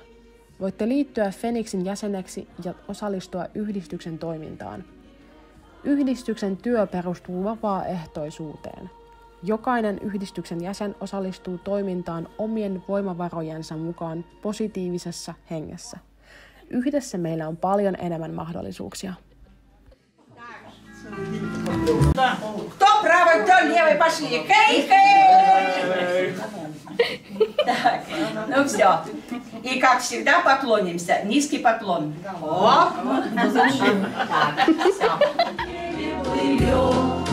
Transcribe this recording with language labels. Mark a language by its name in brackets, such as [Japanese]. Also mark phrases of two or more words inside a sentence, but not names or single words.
[Finnish] Voitte liittyä Fenixin jäseneksi ja osallistua yhdistyksen toimintaan. Yhdistyksen työ perustuu vapaaehtoisuuteen. Jokainen yhdistyksen jäsen osallistuu toimintaan omien voimavarojensa mukaan positiivisessa hengessä. Yhdessä meillä on paljon enemmän mahdollisuuksia. [Russian] Кто правый, кто левый, пошли. Хей-хей! Так, ну все. И как всегда поклонимся. Низкий поклон. Оп! Так, все.